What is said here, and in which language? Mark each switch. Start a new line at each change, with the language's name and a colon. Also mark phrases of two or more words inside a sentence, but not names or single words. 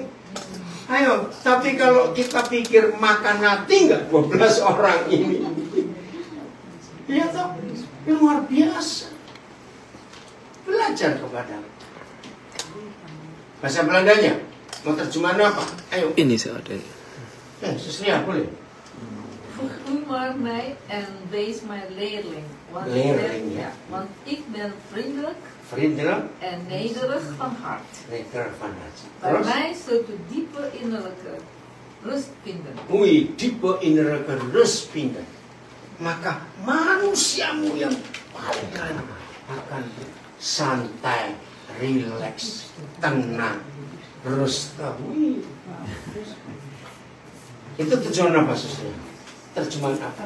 Indonesian: Ayo, tapi kalau kita pikir makan hati nggak 12 orang ini? Lihat toh, yang luar biasa. Belajar kepada bahasa Belandanya. Mau terjemahan apa? Ayo. Ini ada. Sesuai boleh.
Dutch: Vergun maar mij en wees mijn leerling. Leerling, ja. Want ik ben vriendelijk Vriendelijk. en nederig van hart. Nederig van hart. Bij
Indonesian: Terus?
Dutch: mij zult u diepe innerlijke rust vinden. Wih, diepe innerlijke rust vinden.
Indonesian: Maka manusiamu yang paling keren akan santai, rileks, tenang, rust. Wih. Itu tujuan apa susahnya? Terjemahan apa?